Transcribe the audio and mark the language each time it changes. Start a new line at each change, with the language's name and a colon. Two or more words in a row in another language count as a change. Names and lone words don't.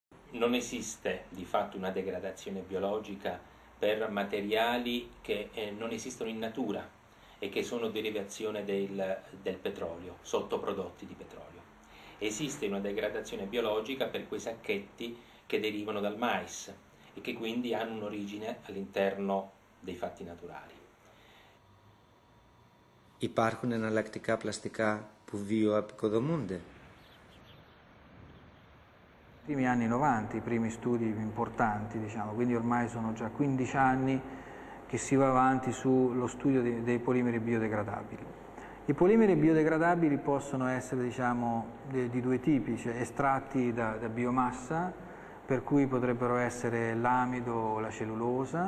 Italian: Non esiste di fatto una degradazione biologica per materiali che non esistono in natura e che sono derivazione del petrolio, sottoprodotti di petrolio. Esiste una degradazione biologica per quei sacchetti che derivano dal mais e che quindi hanno un'origine all'interno dei fatti naturali.
Greek: Υπάρχουν εναλλακτικά πλαστικά που βιοαπικοδομούνται?
Italian: I primi anni 90, i primi studi importanti, diciamo, quindi ormai sono già 15 anni che si va avanti sullo studio dei polimeri biodegradabili. I polimeri biodegradabili possono essere, diciamo, di due tipi, cioè estratti da biomassa, per cui potrebbero essere l'amido o la cellulosa.